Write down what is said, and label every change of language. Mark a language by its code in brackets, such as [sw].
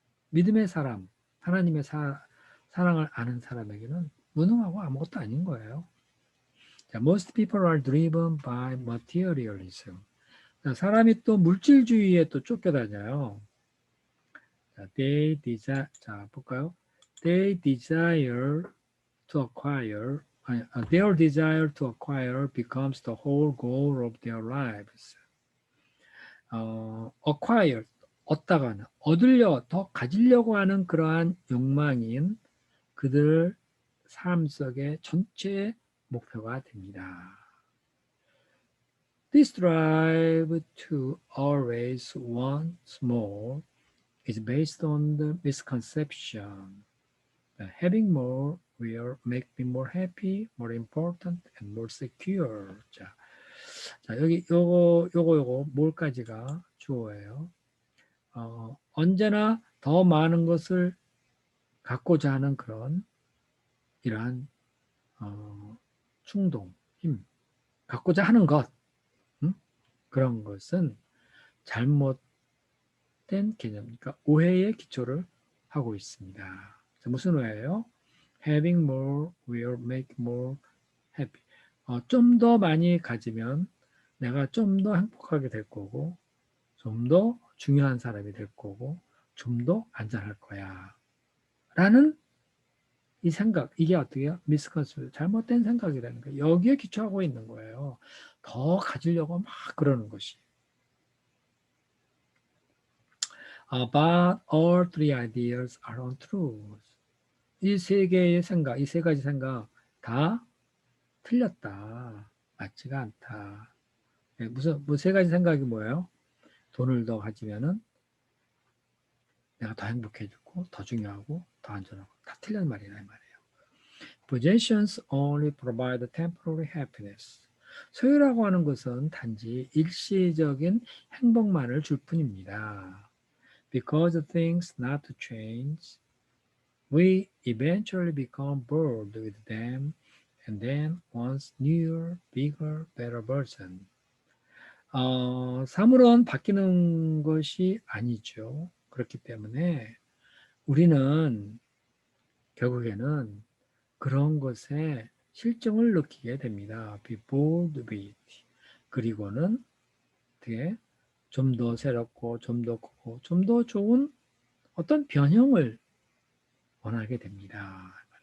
[ko] 믿음의 사람, 하나님의 사랑을 아는 사람에게는 무능하고 아무것도 아닌 거예요. [en] Most people are driven by materialism. [ko] 자, 사람이 또 물질주의에 또 쫓겨다녀요. 자, 자, 볼까요? [en] They desire to acquire, their desire to acquire becomes the whole goal of their lives. [ko] acquire, 얻다가는, 얻으려, 더 가지려고 하는 그러한 욕망인 그들 삶 속의 전체 목표가 됩니다. [en] This drive to always want more is based on the misconception that having more will make me more happy, more important, and more secure. [ko] 자, 여기 요거 뭘까지가 주어예요. 언제나 더 많은 것을 갖고자 하는 그런 이러한 충동, 힘, 갖고자 하는 것, 그런 것은 잘못된 개념이니까 오해의 기초를 하고 있습니다. 자, 무슨 오해예요? [en] Having more will make more happy. [ko] 좀 더 많이 가지면 내가 좀 더 행복하게 될 거고, 좀 더 중요한 사람이 될 거고, 좀 더 안전할 거야. 라는 이 생각, 이게 어떻게 해요? 미스컨셉션, 잘못된 생각이라는 거예요. 여기에 기초하고 있는 거예요. 더 가지려고 막 그러는 것이. [en] But all three ideas are untrue. [ko] 이 세 개의 생각, 이 세 가지 생각 다 틀렸다. 맞지가 않다. 뭐 세 가지 생각이 뭐예요? 돈을 더 가지면은 내가 더 행복해지고, 더 중요하고, 더 안전하고, 다 틀린 말이란 말이에요. [en] Possessions only provide temporary happiness. [ko] 소유라고 하는 것은 단지 일시적인 행복만을 줄 뿐입니다. [en] Because things not to change, we eventually become bored with them and then want newer, bigger, better version. [ko] 사물은 바뀌는 것이 아니죠. 그렇기 때문에 우리는 결국에는 그런 것에 실증을 느끼게 됩니다. [en] Be bored with. [ko] 그리고는 어떻게 좀 더 새롭고 좀 더 크고 좀 더 좋은 어떤 변형을 원하게 됩니다.